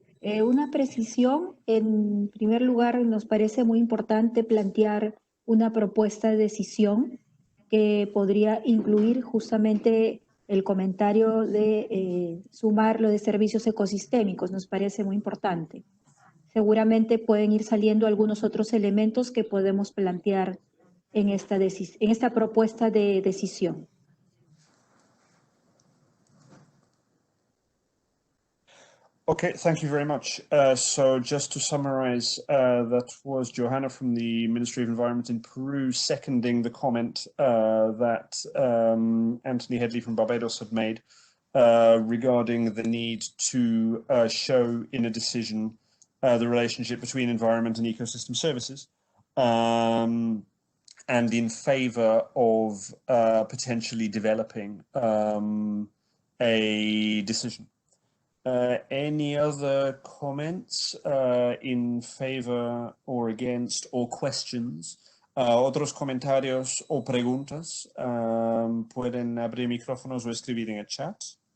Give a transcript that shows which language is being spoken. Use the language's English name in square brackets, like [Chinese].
[Spanish] Una precisión, en primer lugar, nos parece muy importante plantear una propuesta de decisión que podría incluir justamente el comentario de sumar lo de servicios ecosistémicos, nos parece muy importante. Seguramente pueden ir saliendo algunos otros elementos que podemos plantear en esta propuesta de decisión. [English] Okay, thank you very much. So just to summarize, that was Johanna from the Ministry of Environment in Peru seconding the comment that Anthony Headley from Barbados had made regarding the need to show in a decision the relationship between environment and ecosystem services, and in favor of potentially developing a decision. Any other comments in favor or against or questions? [Spanish] Otros comentarios o preguntas, pueden abrir micrófonos o escribir en el chat.